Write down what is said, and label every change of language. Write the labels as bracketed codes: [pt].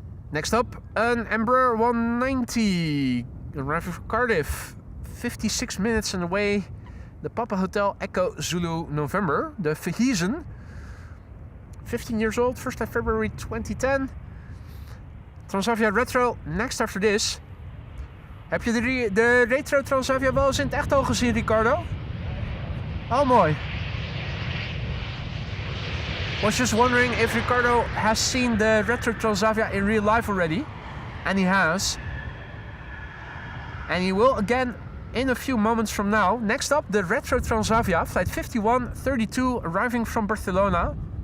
[en] Next up, an Embraer 190 arriving from Cardiff. 56 minutes on the way. The Papa Hotel Echo Zulu November. The Verheesen. 15 years old, first flight February 2010. Transavia Retro, next after this. [nl] Heb je de Retro Transavia wel eens in het echt al gezien, Ricardo? Oh, mooi. [en] Was just wondering if Ricardo has seen the Retro Transavia in real life already. And he has. And he will again in a few moments from now. Next up, the Retro Transavia, flight 5132, arriving from Barcelona.